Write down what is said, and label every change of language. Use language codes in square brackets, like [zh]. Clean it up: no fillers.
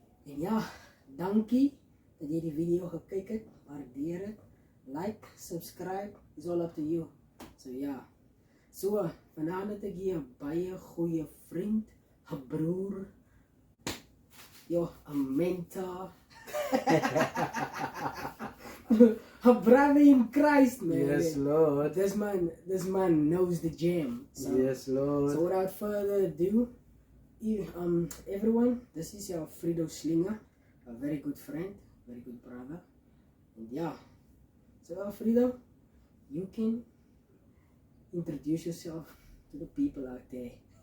[af] En ja, dankie dat jy die video gekyk het, waardeer het. [en] Like, subscribe, is all up to you. [af] So ja. So, vanaand het ek hier 'n baie goeie vriend, 'n broer, ja, 'n mentor, 'n [en] brother in Christ, man. Yes, Lord. This man knows the jam. So, Yes, Lord. so without further ado, everyone, this is your Frido Slinger, a very good friend, very good brother. And yeah, so Frido, you can introduce yourself to the people out there.